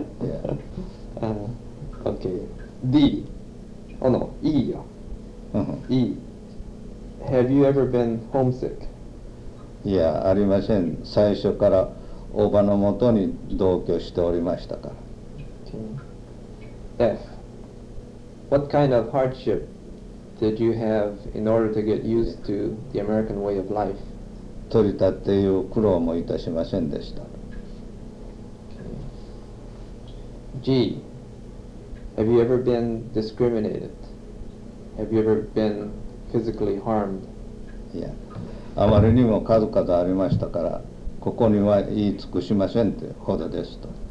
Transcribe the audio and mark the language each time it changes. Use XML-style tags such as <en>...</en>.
<en>yeah. OK D あの E よ、 uh-huh. E Have you ever been homesick?</en> <ja>いや、ありません。最初からおばのもとに同居しておりましたから。</ja> <en>Okay. F. What kind of hardship did you have in order to get used to the American way of life?</en> <ja>取り立てという苦労もいたしませんでした。</ja> <en>Okay. G. Have you ever been discriminated? Have you ever been physically harmed?</en> <ja>いや。あまりにも数々ありましたから、ここには言い尽くしませんってほどですと。</ja>